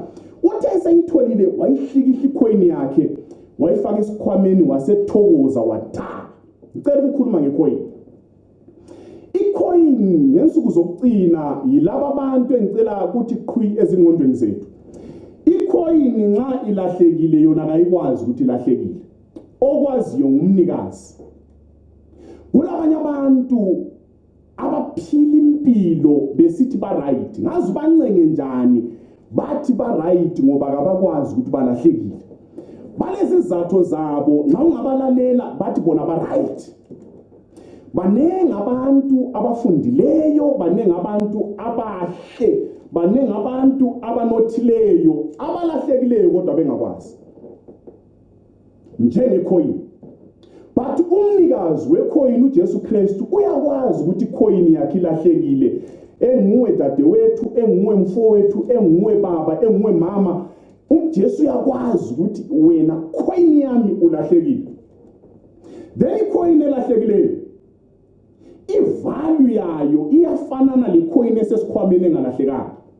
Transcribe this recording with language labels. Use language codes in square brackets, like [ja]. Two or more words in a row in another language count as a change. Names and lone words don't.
[nd] Uthe eseyitholile wayihlikihla icoin yakhe wayifaka esikhwameni wasethokoza watha. Ngicela ukukhuluma ngecoin. Icoin ngensuku zokugcina yilaba abantu engicela ukuthi qhwi ezingqondweni zethu. Icoin nxa ilahlekile yona kayikwazi ukuthi ilahlekile, okwaziyo ngumnikazi. Kulabanye abantu abaphila impilo besithi ba right, ngazi bancenge njani bathi ba right ngoba kabakwazi ukuthi balahlekile. Balezi zatho zabo nxa ungabalalela bathi bona ba right. Banenge abantu abafundileyo, banenge abantu abahle, banenge abantu abanothileyo abalahlekileyo kodwa bengakwazi njengecoin. But umnikazi wecoin uJesu Kristu uyakwazi ukuthi icoin yakhe ilahlekile. Enguwe dadewethu, enguwe mfowethu, enguwe baba, enguwe mama. uJesu uyakwazi ukuthi wena coin yami ulahlekile. Then icoin elahlekileyo ivalue yayo iyafanana le coin esesikhwameni engalahlekanga.